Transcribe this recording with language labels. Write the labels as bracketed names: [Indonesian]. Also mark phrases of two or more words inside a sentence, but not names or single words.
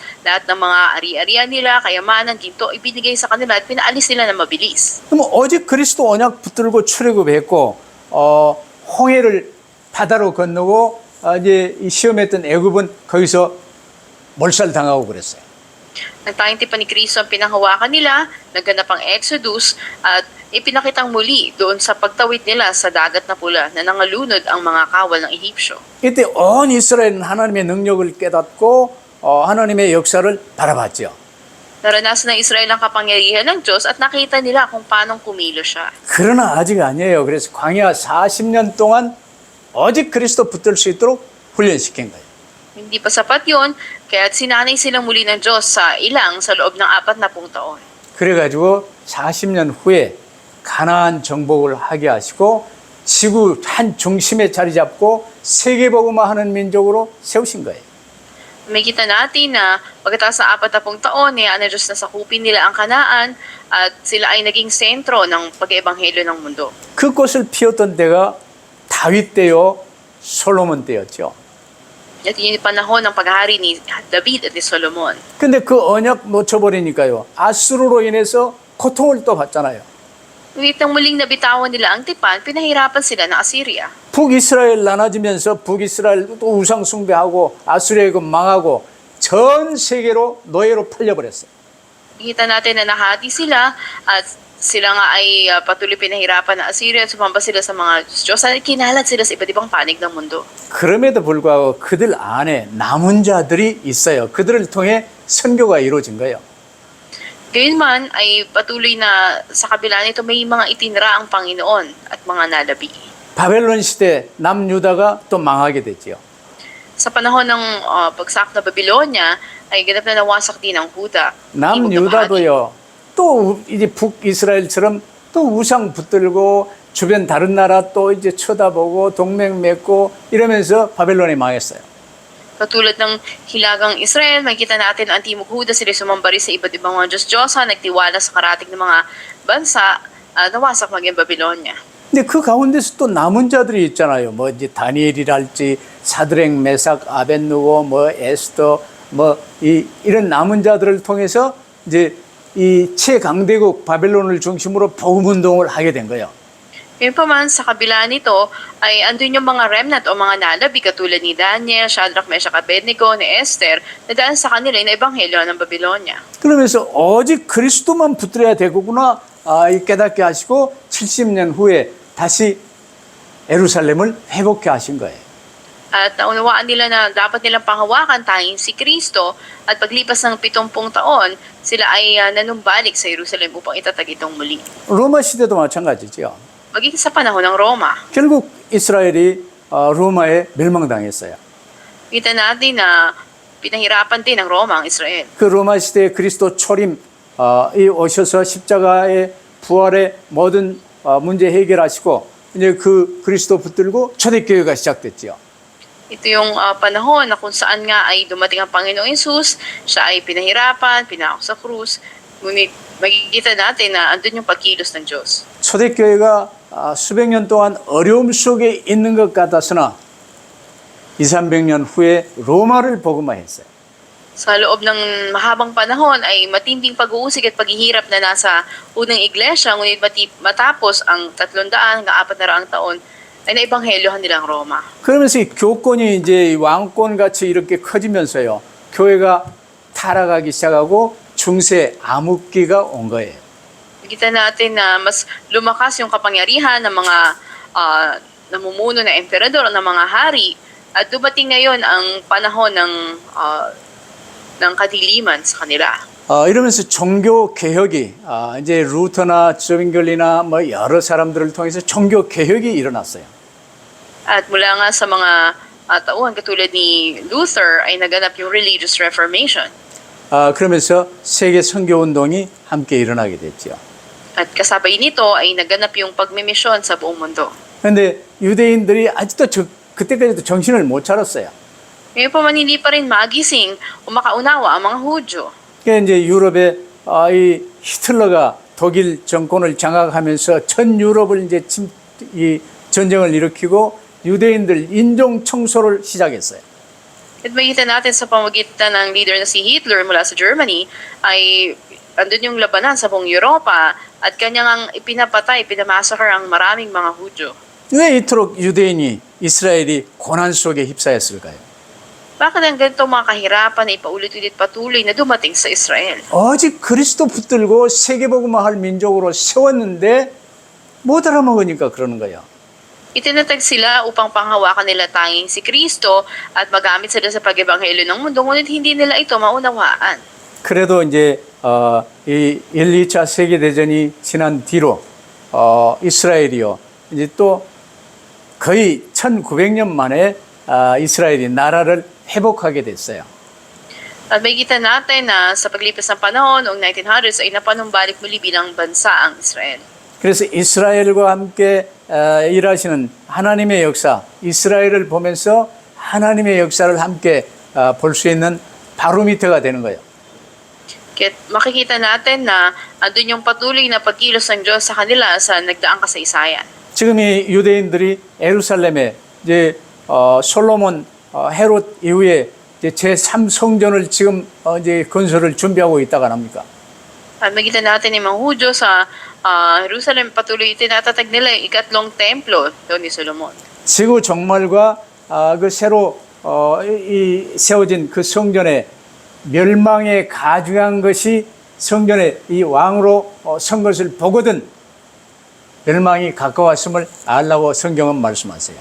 [Filipino] Lahat ng mga ari-arian nila, kayamanan, ginto, ibinigay sa kanila at pinaalis nila na mabilis. [Korean] 그럼 오직 그리스도 언약 붙들고 출애굽했고 홍해를 바다로 건너고 이제 이 시험했던 애굽은 거기서 몰살당하고 그랬어요. [Filipino] Nagtayong tipan ni Kristo ang pinanghawakan nila, naganap ang Exodus, at ipinakitang muli doon sa pagtawid nila sa dagat na pula na nangalunod ang mga kawal ng Ehipsyo. [Korean] 이때 온 이스라엘은 하나님의 능력을 깨닫고 하나님의 역사를 바라봤죠. [Filipino] Naranasan ng Israel ang kapangyarihan ng Diyos at nakita nila kung paano kumilo siya. [Korean] 그러나 아직 아니에요. 그래서 광야 40년 동안 오직 그리스도 붙들 수 있도록 훈련시킨 거예요. [Filipino] Hindi pa sapat yun, kaya sinanay silang muli ng Diyos sa ilang sa loob ng 40 taon. [Korean] 그래가지고 40년 후에 가나안 정복을 하게 하시고 지구 한 중심에 자리 잡고 세계복음화하는 민족으로 세우신 거예요. [Filipino] May kita natin na pagkatapos ng 40 taon, ang Diyos na sakupin nila ang Kanaan at sila ay naging sentro ng pag-ebanghelyo ng mundo. [Korean] 그 꽃을 피웠던 때가 다윗 때요, 솔로몬 때였죠. [Filipino] At yun yung panahon ng paghahari ni David at ni Solomon. [Korean] 근데 그 언약 놓쳐버리니까요, 아수르로 인해서 고통을 또 받잖아요. [Filipino] Ngunit nang muling nabitawan nila ang tipan, pinahirapan sila ng Assyria. [Korean] 북이스라엘 나눠지면서 북이스라엘 또 우상 숭배하고 아수르에게 망하고 전 세계로 노예로 팔려버렸어요. [Filipino] Nakita natin na nahati sila at sila nga ay patuloy pinahirapan ng Assyria at sumamba sila sa mga Diyos at kinalat sila sa iba't ibang panig ng mundo. [Korean] 그럼에도 불구하고 그들 안에 남은 자들이 있어요. 그들을 통해 선교가 이루어진 거예요. [Filipino] Gayunman ay patuloy na sa kabila nito may mga itinra ang Panginoon at mga nalabi. [Korean] 바벨론 시대 남유다가 또 망하게 됐지요. [Filipino] Sa panahon ng pagsak na Babylonia ay ganap na nawasak din ang Huda. [Korean] 남유다도요. 또 이제 북이스라엘처럼 또 우상 붙들고 주변 다른 나라 또 이제 쳐다보고 동맹 맺고 이러면서 바벨론이 망했어요. [Filipino] Katulad ng Hilagang Israel, makikita natin ang Timog Huda sila sumambari sa iba't ibang mga Diyos-Diyosa, nagtiwala sa karatig ng mga bansa, nawasak maging Babylonia. [Korean] 근데 그 가운데서 또 남은 자들이 있잖아요. 뭐 이제 다니엘이랄지 사드렉, 메삭, 아벳느고, 뭐 에스더, 뭐 이런 남은 자들을 통해서 이제 이 최강대국 바벨론을 중심으로 복음 운동을 하게 된 거예요. [Filipino] Gayunpaman, sa kabila nito ay andun yung mga remnant o mga nalabi katulad ni Daniel, Shadrach, Meshach, Abednego, ni Esther na daan sa kanila yung ebanghelyo ng Babylonia. [Korean] 그러면서 오직 그리스도만 붙들어야 되겠구나 깨닫게 하시고 70년 후에 다시 예루살렘을 회복해 하신 거예요. [Filipino] At naunawaan nila na dapat nilang panghawakan tanging si Kristo at paglipas ng 70 taon, sila ay nanumbalik sa Jerusalem upang itatag itong muli. [Korean] 로마 시대도 마찬가지죠. [Filipino] Maging sa panahon ng Roma. [Korean] 결국 이스라엘이 로마에 멸망당했어요. [Filipino] Kita natin na pinahirapan din ng Roma ang Israel. [Korean] 그 로마 시대의 그리스도 초림 이 오셔서 십자가의 부활의 모든 문제 해결하시고 이제 그 그리스도 붙들고 초대교회가 시작됐죠. [Filipino] Ito yung panahon na kung saan nga ay dumating ang Panginoong Yesus, siya ay pinahirapan, pinako sa krus, ngunit makikita natin na andun yung pagkilos ng Diyos. [Korean] 초대교회가 수백 년 동안 어려움 속에 있는 것 같았으나 200~300년 후에 로마를 복음화했어요. [Filipino] Sa loob ng mahabang panahon ay matinding pag-uusig at paghihirap na nasa unang iglesia, ngunit matapos ang 300~400 taon ay naibanghelyohan nilang Roma. [Korean] 그러면서 이 교권이 이제 왕권 같이 이렇게 커지면서요. 교회가 타락하기 시작하고 중세 암흑기가 온 거예요. [Filipino] Kita natin na mas lumakas yung kapangyarihan ng mga namumuno na emperador o ng mga hari at dumating ngayon ang panahon ng kadiliman sa kanila. [Korean] 이러면서 종교 개혁이 이제 루터나 조빙결리나 뭐 여러 사람들을 통해서 종교 개혁이 일어났어요. [Filipino] At mula nga sa mga tauhan katulad ni Luther ay naganap yung [English] religious reformation. [Korean] 그러면서 세계 선교 운동이 함께 일어나게 됐죠. [Filipino] At kasabay nito ay naganap yung pagmimisyon sa buong mundo. [Korean] 그런데 유대인들이 아직도 그때까지도 정신을 못 차렸어요. [Filipino] Ngayon pa man hindi pa rin magising o makaunawa ang mga Hudyo. [Korean] 그러니까 이제 유럽에 이 히틀러가 독일 정권을 장악하면서 전 유럽을 이제 이 전쟁을 일으키고 유대인들 인종 청소를 시작했어요. [Filipino] At makita natin sa pamagitan ng leader na si Hitler mula sa Germany ay andun yung labanan sa buong Europa at kanyang ipinapatay, pinamassacre ang maraming mga Hudyo. [Korean] 왜 이토록 유대인이 이스라엘이 고난 속에 휩싸였을까요? [Filipino] Bakit ang ganito mga kahirapan na ipaulit-ulit patuloy na dumating sa Israel? [Korean] 오직 그리스도 붙들고 세계복음화할 민족으로 세웠는데 못 알아먹으니까 그러는 거예요. [Filipino] Itinatag sila upang panghawakan nila tanging si Kristo at magamit sila sa pag-ebanghelyo ng mundo, ngunit hindi nila ito maunawaan. [Korean] 그래도 이제 이 1, 2차 세계대전이 지난 뒤로 이스라엘이요. 이제 또 거의 1900년 만에 이스라엘이 나라를 회복하게 됐어요. [Filipino] At makikita natin na sa paglipas ng panahon, noong 1900s ay napanumbalik muli bilang bansa ang Israel. [Korean] 그래서 이스라엘과 함께 일하시는 하나님의 역사, 이스라엘을 보면서 하나님의 역사를 함께 볼 수 있는 바로미터가 되는 거예요. [Filipino] Kaya makikita natin na andun yung patuloy na pagkilos ng Diyos sa kanila sa nagdaang kasaysayan. [Korean] 지금 이 유대인들이 예루살렘에 이제 솔로몬 헤롯 이후에 이제 제3성전을 지금 이제 건설을 준비하고 있다가 합니까? [Filipino] At makikita natin yung mga Hudyo sa Jerusalem, patuloy tinatatag nila yung ikatlong templo doon ni Solomon. [Korean] 지구 종말과 그 새로 이 세워진 그 성전의 멸망에 가중한 것이 성전에 이 왕으로 선 것을 보거든 멸망이 가까웠음을 알라고 성경은 말씀하세요.